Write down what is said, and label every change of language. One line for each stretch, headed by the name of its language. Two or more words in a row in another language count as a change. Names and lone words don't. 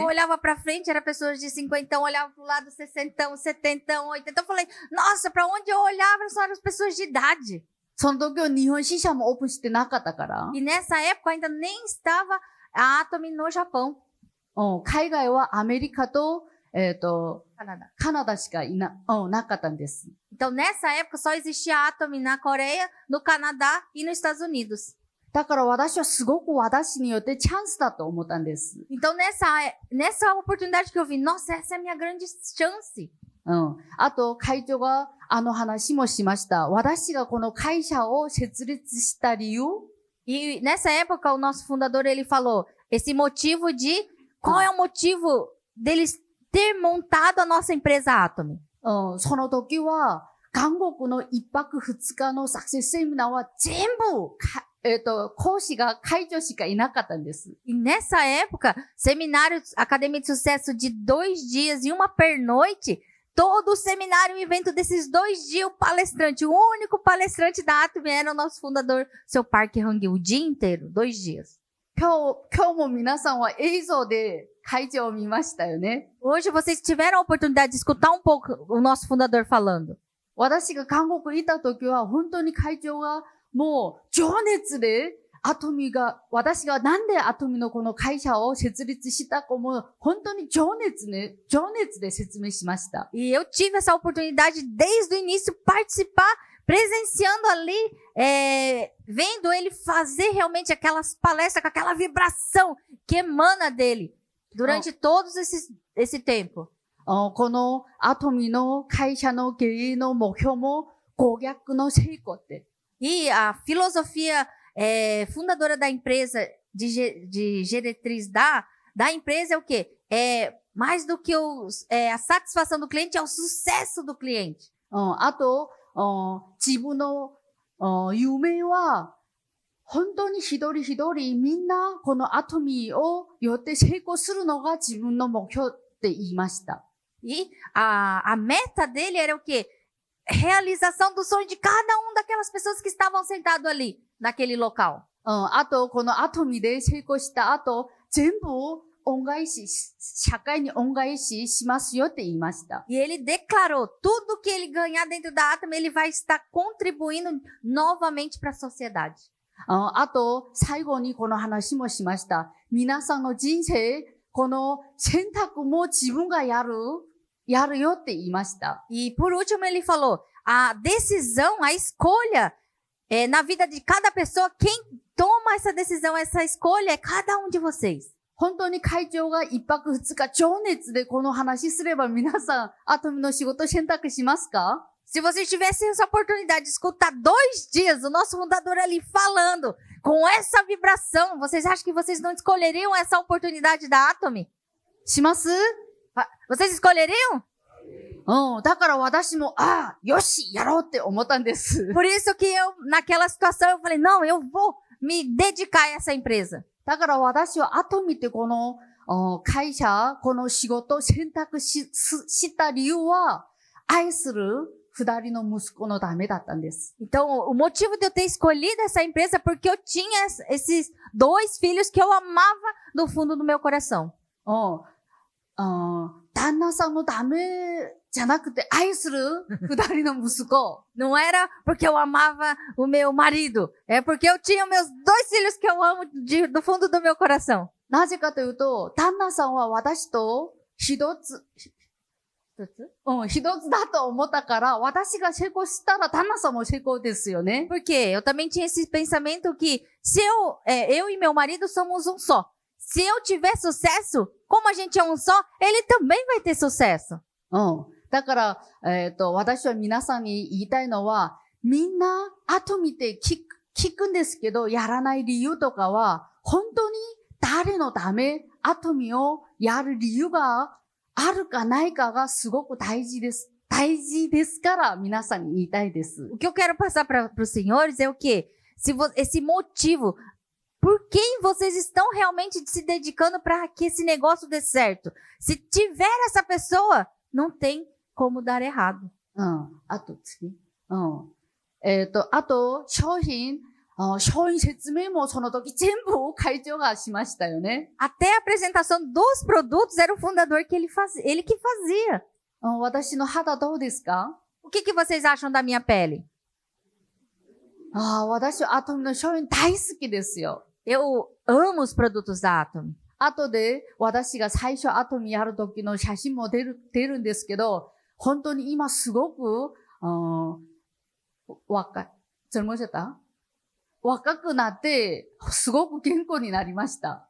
Portuguese: Eu olhava para frente, era pessoas de 50, olhava para o lado 60, 70, 80. Eu falei, nossa, para onde eu olhava só eram as pessoas de idade.
Japanese: その時は日本支社もオープンしてなかったから。
Portuguese: E nessa época ainda nem estava a Atom no Japão.
Japanese: 海外はアメリカと、 Canadá. カナダしかなかったんです。
Portuguese: Então, nessa época, só existia a Atom na Coreia, no Canadá e nos Estados Unidos.
Japanese: だから私はすごく私によってチャンスだと思ったんです。
Portuguese: Então, nessa oportunidade que eu vi, nossa, essa é a minha grande chance.
Japanese: あと、会長が話もしました。私がこの会社を設立した理由。
Portuguese: E nessa época, o nosso fundador, ele falou, esse motivo de, qual é o motivo deles ter montado a nossa empresa Atom?
Japanese: その時は、韓国の1泊2日のサクセスセミナーは全部、講師が会長しかいなかったんです。
Portuguese: E nessa época, seminário Academia de Sucesso de 2 dias e uma pernoite, todo o seminário e evento desses 2 dias, o palestrante, o único palestrante da Atom era o nosso fundador, seu Park Hang-il, o dia inteiro, 2 dias.
Japanese: 今日も皆さんは映像で会長を見ましたよね。
Portuguese: Hoje vocês tiveram a oportunidade de escutar um pouco o nosso fundador falando.
Japanese: 私が韓国にいた時は本当に会長がもう情熱で私がなんでアトミのこの会社を設立したかも本当に情熱で説明しました。
Portuguese: E eu tive essa oportunidade desde o início participar, presenciando ali, vendo ele fazer realmente aquelas palestras com aquela vibração que emana dele durante todo esse tempo.
Japanese: このアトミの会社の経営の目標も顧客の成功って。
Portuguese: E a filosofia fundadora da empresa, de diretriz da empresa é o quê? Mais do que a satisfação do cliente, é o sucesso do cliente.
Japanese: あと、自分の夢は本当に一人一人みんなこのアトミをよって成功するのが自分の目標って言いました。
Portuguese: E a meta dele era o quê? Realização do sonho de cada daquelas pessoas que estavam sentadas ali, naquele local.
Japanese: あと、このアトミで成功した後、全部社会に恩返ししますよって言いました。
Portuguese: E ele declarou, tudo que ele ganhar dentro da Atom, ele vai estar contribuindo novamente para a sociedade.
Japanese: あと、最後にこの話もしました。皆さんの人生、この選択も自分がやるよって言いました。
Portuguese: E por último ele falou, a decisão, a escolha, na vida de cada pessoa, quem toma essa decisão, essa escolha é cada de vocês.
Japanese: 本当に会長が1泊2日情熱でこの話すれば皆さん、アトミの仕事選択しますか？
Portuguese: Se vocês tivessem essa oportunidade de escutar 2 dias o nosso fundador ali falando com essa vibração, vocês acham que vocês não escolheriam essa oportunidade da Atom?
Japanese: します？
Portuguese: Vocês escolheriam?
Japanese: だから私も、よし、やろうって思ったんです。
Portuguese: Por isso que eu, naquela situação, eu falei, não, eu vou me dedicar a essa empresa.
Japanese: だから私は後見てこの、会社、この仕事を選択した理由は、愛する二人の息子のためだったんです。
Portuguese: Então, o motivo de eu ter escolhido essa empresa é porque eu tinha esses 2 filhos que eu amava do fundo do meu coração.
Japanese: 旦那さんのためじゃなくて愛する二人の息子。
Portuguese: Não era porque eu amava o meu marido, é porque eu tinha meus 2 filhos que eu amo do fundo do meu coração.
Japanese: なぜかというと、旦那さんは私と一つだと思ったから、私が成功したら旦那さんも成功ですよね。
Portuguese: Por quê? Eu também tinha esse pensamento que se eu e meu marido somos um só. Se eu tiver sucesso, como a gente é um só, ele também vai ter sucesso.
Japanese: だから、私は皆さんに言いたいのは、みんな後見て聞くんですけど、やらない理由とかは、本当に誰のため後見をやる理由があるかないかがすごく大事です。大事ですから皆さんに言いたいです。
Portuguese: O que eu quero passar para os senhores é o quê? Esse motivo, por quem vocês estão realmente se dedicando para que esse negócio dê certo? Se tiver essa pessoa, não tem como dar errado.
Japanese: あと次。あと、商品説明もその時全部会長がしましたよね。
Portuguese: Até a apresentação dos produtos era o fundador que ele que fazia.
Japanese: 私の肌どうですか？
Portuguese: O que vocês acham da minha pele?
Japanese: 私はアトミの商品大好きですよ。
Portuguese: Eu amo os produtos da Atom.
Japanese: 後で私が最初アトミやる時の写真も出るんですけど、本当に今すごく、若くなって、すごく健康になりました。